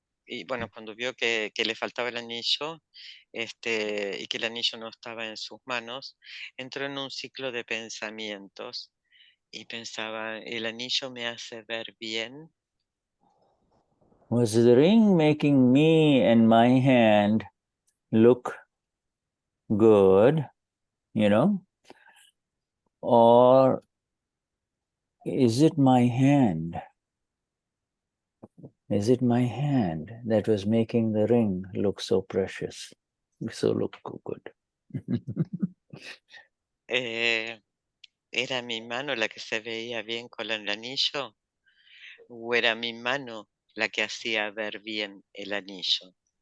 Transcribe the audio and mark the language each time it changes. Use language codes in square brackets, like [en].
[es] Y bueno, cuando vio que le faltaba el anillo y que el anillo no estaba en sus manos, entró en un ciclo de pensamientos y pensaba, ¿el anillo me hace ver bien? [en] Was the ring making me and my hand look good, or is it my hand? Is it my hand that was making the ring look so precious, look good? [es] ¿Era mi mano la que se veía bien con el anillo? ¿O era mi mano la que hacía ver bien el anillo?